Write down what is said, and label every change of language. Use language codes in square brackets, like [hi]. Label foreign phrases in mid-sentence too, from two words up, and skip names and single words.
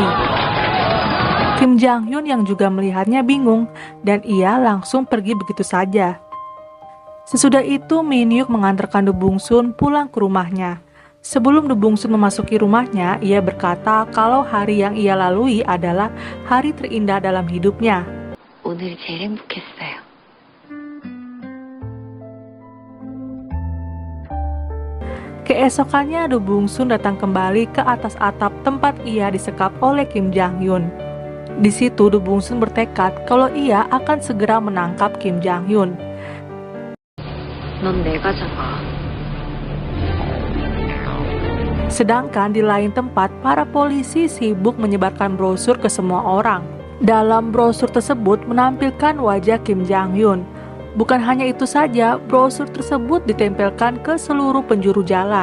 [id] Kim Jang Hyun yang juga melihatnya bingung, dan ia langsung pergi begitu saja. Sesudah itu Min Hyuk mengantarkan The Bungsun pulang ke rumahnya. Sebelum The Bungsun memasuki rumahnya, ia berkata kalau hari yang ia lalui adalah hari terindah dalam hidupnya. [ko] 오늘이 제일 행복했어요. [id] Keesokannya The Bungsun datang kembali ke atas atap tempat ia disekap oleh Kim Jang Hyun. Di situ The Bungsun bertekad kalau ia akan segera menangkap Kim Jang Hyun. [ko] 넌 내가 잡아. [id] Sedangkan di lain tempat, para polisi sibuk menyebarkan brosur ke semua orang. Dalam brosur tersebut menampilkan wajah Kim Jang Hyun. Bukan hanya itu saja, brosur tersebut ditempelkan ke seluruh penjuru jalan.